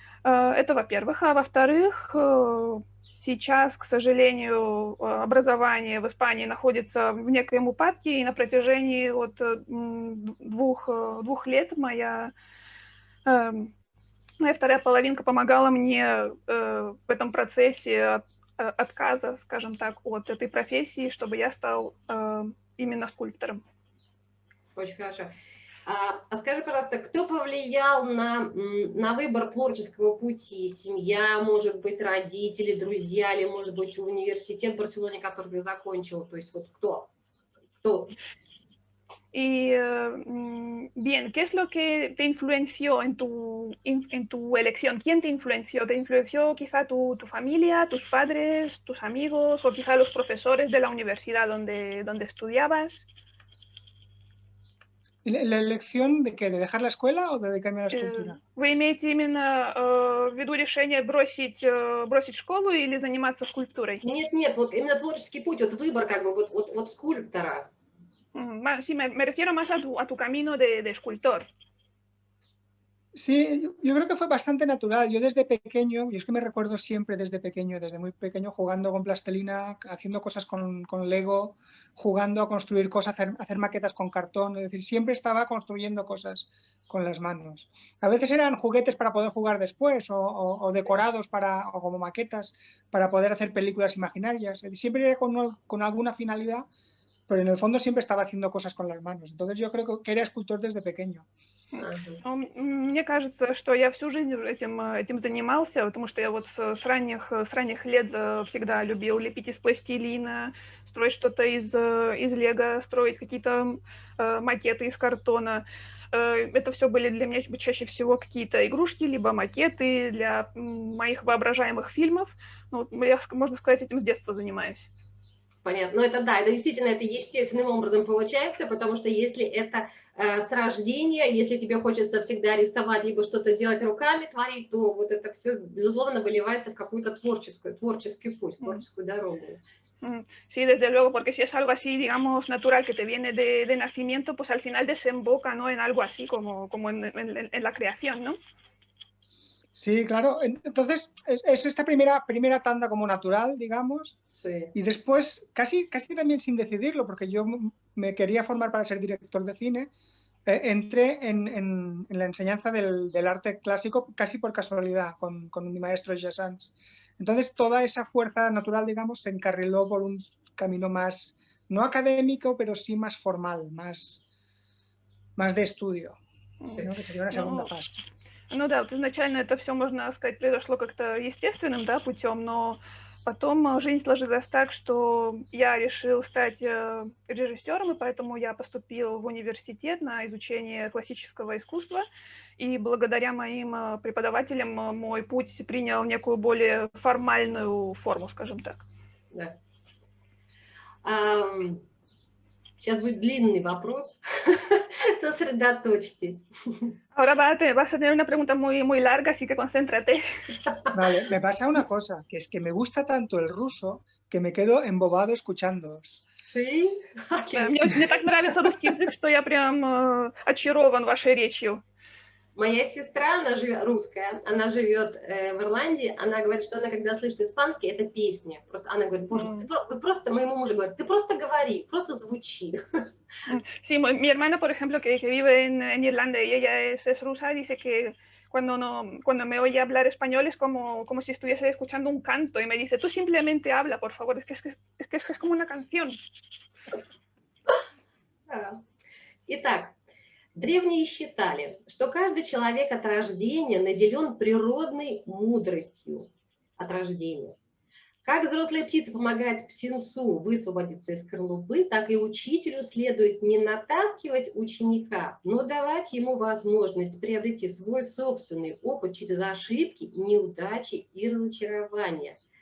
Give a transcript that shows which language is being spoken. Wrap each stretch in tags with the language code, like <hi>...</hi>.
<ru>Это во-первых. А во-вторых, сейчас, к сожалению, образование в Испании находится в некоем упадке, и на протяжении от 2 лет моя вторая половинка помогала мне в этом процессе отказа, скажем так, от этой профессии, чтобы я стал именно скульптором. Очень хорошо. А скажи, пожалуйста, кто повлиял на выбор творческого пути? Семья, может быть, родители, друзья, или, может быть, университет в Барселоне, который ты закончил? То есть вот кто?</ru> <es>Y bien, ¿qué es lo que te influenció en tu elección? ¿Quién te influenció? ¿Te influenció quizá tu familia, tus padres, tus amigos o quizá los profesores de la universidad donde estudiabas? ¿La elección de qué? ¿De dejar la escuela o de dedicarme a la escultura?</es> <ru>Вы имеете именно в виду решение бросить школу или заниматься скульптурой? Нет, вот именно творческий путь, вот выбор как бы вот скульптора.</ru> <es>Sí, me refiero más a tu camino de escultor. Sí, yo creo que fue bastante natural. Yo desde pequeño, y es que me recuerdo siempre desde pequeño, desde muy pequeño, jugando con plastilina, haciendo cosas con Lego, jugando a construir cosas, hacer maquetas con cartón. Es decir, siempre estaba construyendo cosas con las manos. A veces eran juguetes para poder jugar después o decorados o como maquetas para poder hacer películas imaginarias. Es decir, siempre era con alguna finalidad, pero en el fondo siempre estaba haciendo cosas con las manos. Entonces yo creo que era escultor desde pequeño.</es> <ru>Ага. Ну, мне кажется, что я всю жизнь этим занимался, потому что я вот с ранних лет всегда любил лепить из пластилина, строить что-то из лего, строить какие-то макеты из картона. Это все были для меня чаще всего какие-то игрушки, либо макеты для моих воображаемых фильмов. Ну, я, можно сказать, этим с детства занимаюсь. Понятно. Ну, это да, это действительно это естественным образом получается, потому что если это с рождения, если тебе хочется всегда рисовать, либо что-то делать руками, творить, то вот это все, безусловно, выливается в какую-то творческий путь, творческую дорогу.</ru> <es>Sí, desde luego, porque si es algo así, digamos, natural, que te viene de nacimiento, pues al final desemboca, ¿no?, en algo así, como en la creación, ¿no? Sí, claro. Entonces, es esta primera tanda como natural, digamos, Sí. y después, casi también sin decidirlo, porque yo me quería formar para ser director de cine, entré en la enseñanza del arte clásico casi por casualidad, con mi maestro Jassans. Entonces, toda esa fuerza natural, digamos, se encarriló por un camino más, no académico, pero sí más formal, más de estudio, ¿no? Que sería una segunda</es> <ru>Ну,</ru> <es>fase.</es> <ru>ну да, вот изначально это все, можно сказать, произошло как-то естественным, да, путем, но потом жизнь сложилась так, что я решил стать режиссером, и поэтому я поступил в университет на изучение классического искусства, и благодаря моим преподавателям мой путь принял некую более формальную форму, скажем так. Да. Сейчас будет длинный вопрос. Sosredotочьтесь.</ru> <es>Ahora vas a tener una pregunta muy, muy larga, así que concéntrate. Vale, me pasa una cosa, que es que me gusta tanto el ruso que me quedo embobado escuchándoos. Sí?</es> <ru>Мне так нравится русский язык, что я прям очарован вашей речью. Моя сестра, она живет, русская, она живет в Ирландии, она говорит, что она, когда слышит испанский, это песня. Просто она говорит, боже, ты просто, моему мужу говорит, ты просто говори, просто звучи.</ru> <es>Sí, mi hermana, por ejemplo, que vive en Irlanda y ella es rusa, dice que cuando me oye hablar español es como si estuviese escuchando un canto y me dice, tú simplemente habla, por favor, es como una canción.</es> <ru>Итак, древние считали, что каждый человек от рождения наделен природной мудростью от рождения. Как взрослая птица помогает птенцу высвободиться из скорлупы, так и учителю следует не натаскивать ученика, но давать ему возможность приобрести свой собственный опыт через ошибки, неудачи и разочарования.</ru>